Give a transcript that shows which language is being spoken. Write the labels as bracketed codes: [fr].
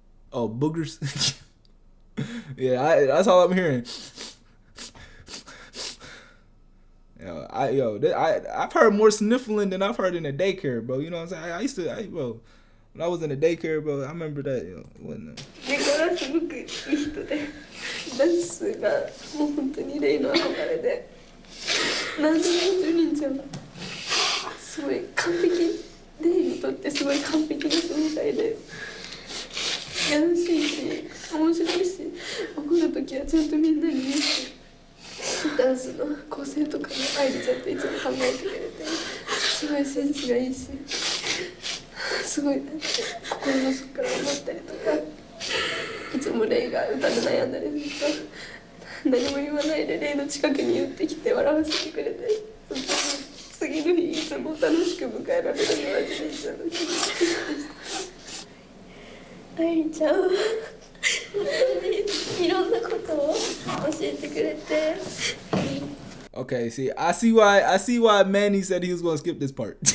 [en] Oh, boogers. Yeah, that's all I'm hearing. I've heard more sniffling than I've heard in a daycare, bro. You know what I'm saying? Bro, when I was in the daycare, bro, I remember that. Wasn't [ja] 猫がすごくいい人で、ダンスがもう本当にレイの憧れで、何でもジュニンちゃんはすごい完璧、レイにとってすごい完璧な存在で、優しいし、面白いし、怒るときはちゃんとみんなに言うし、ダンスの構成とかのアイデアちゃんといつも考えてくれて、すごいセンスがいいし、すごいなんて心の底から思ったりとか、いつもレイが歌で悩んだりすると何も言わないでレイの近くに寄ってきて笑わせてくれて、次の日いつも楽しく迎えられるのはジュニちゃんの気持ちでした。愛理ちゃんは本当にいろんなことを教えてくれて。 [en] Okay, see, I see why Manny said he was gonna skip this part.